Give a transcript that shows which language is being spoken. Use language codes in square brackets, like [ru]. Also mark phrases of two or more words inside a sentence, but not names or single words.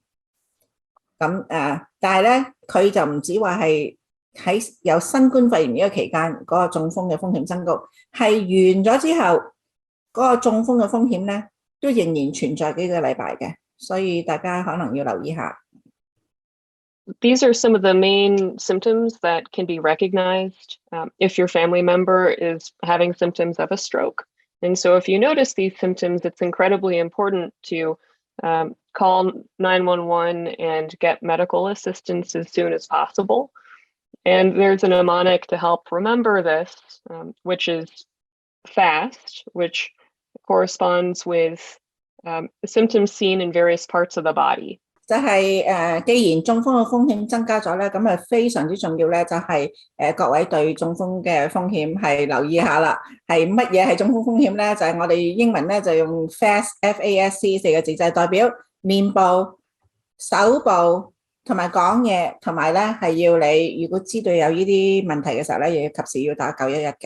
[yue] 咁但係咧佢就唔止話係喺有新冠肺炎呢個期間嗰個中風嘅風險增高，係完咗之後嗰個中風嘅風險咧都仍然存在幾個禮拜嘅，所以大家可能要留意下。 [en] These are some of the main symptoms that can be recognized if your family member is having symptoms of a stroke. And so if you notice these symptoms, it's incredibly important to call 911 and get medical assistance as soon as possible. And there's a mnemonic to help remember this, which is FAST, which corresponds with symptoms seen in various parts of the body. [yue] 就係既然中風嘅風險增加咗咧，咁非常之重要咧，就係各位對中風嘅風險係留意下啦。係乜嘢係中風風險咧？就係我哋英文咧就用 FAST FAST 4個字，就係代表面部、手部同埋講嘢，同埋咧係要你如果知道有呢啲問題嘅時候咧，要及時要打911嘅。